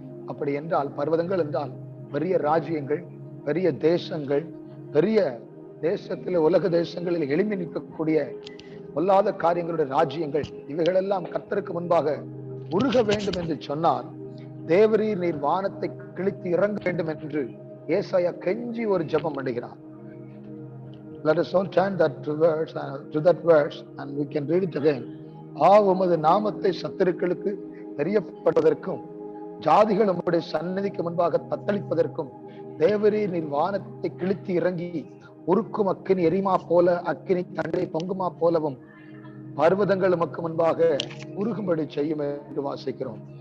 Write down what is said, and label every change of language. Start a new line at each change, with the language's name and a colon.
Tamil: அப்படி என்றால் பர்வதங்கள் என்றால் பெரிய ராஜ்யங்கள், பெரிய தேசங்கள், பெரிய தேசத்தில் உலக தேசங்களில் எழும்பி நிற்கக்கூடிய பொல்லாத காரியங்களுடைய ராஜ்யங்கள், இவைகளெல்லாம் கர்த்தருக்கு முன்பாக உருக வேண்டும் என்று சொன்னால் தேவரீர் நீர் வானத்தை கிழித்து இறங்க வேண்டும் என்று ஏசாயா கெஞ்சி ஒரு ஜெபம் பண்ணுகிறார்.
English: Let us all turn to that verse and we can read it again.
Tamil: உமது நாமத்தை சத்துருக்களுக்கு தெரியப்படுவதற்கும் ஜாதிகள் உம்முடைய சந்நிதிக்கு முன்பாக தத்தளிப்பதற்கும் தேவரீர் நீர் வானத்தை கிழித்து இறங்கி உருக்கும் அக்கினி எரியுமா போல அக்கினி தண்ணீரை பொங்குமா போலவும் பர்வதங்கள் உமக்கு முன்பாக உருகும்படி செய்யும் என்று வாசிக்கிறோம்.